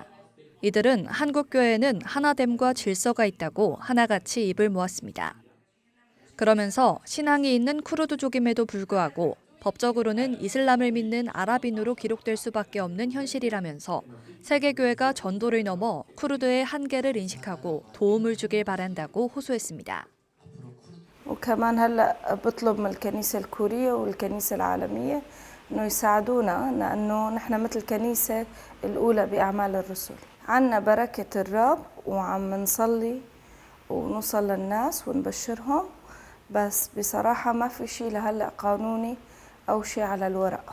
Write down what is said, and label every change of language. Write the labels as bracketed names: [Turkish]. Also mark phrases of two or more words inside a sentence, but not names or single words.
[Korean] 이들은 한국교회에는 하나됨과 질서가 있다고 하나같이 입을 모았습니다. 그러면서 신앙이 있는 쿠르드족임에도 불구하고 법적으로는 이슬람을 믿는 아랍인으로 기록될 수밖에 없는 현실이라면서 세계교회가 전도를 넘어 쿠르드의 한계를 인식하고 도움을 주길 바란다고 호소했습니다. [Arabic] وكمان هلا بطلب من الكنيسة الكورية والكنيسة العالمية إنه يساعدونا لأنه نحن مثل الكنيسة الأولى بأعمال الرسل. عنا بركة الرب وعم نصلي ونوصل للناس ونبشرهم بس بصراحة ما في شيء لهلا قانوني أو شيء على الورق.